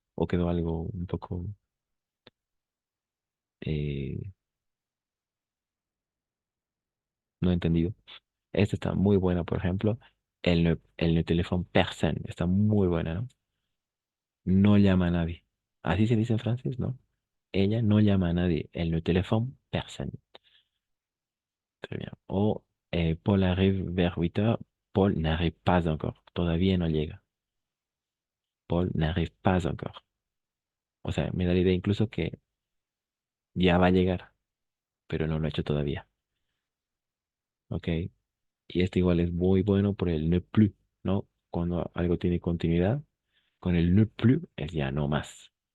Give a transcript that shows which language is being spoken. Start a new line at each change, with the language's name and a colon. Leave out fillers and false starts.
Spanish: ¿O quedó algo un poco eh, no entendido? Esta está muy buena, por ejemplo. El teléfono personne está muy buena, ¿no? No llama a nadie. Así se dice en francés, ¿no? Ella no llama a nadie. El teléfono personne.
French: Très bien. O Paul arrive vers 8 heures. Paul n'arrive pas encore.
Spanish: Todavía no llega.
French: Paul n'arrive pas encore.
Spanish: O sea, me da la idea incluso que ya va a llegar, pero no lo ha hecho todavía. ¿Ok? Y este igual es muy bueno por el ne plus, ¿no? Cuando algo tiene continuidad, con el ne plus es ya no más.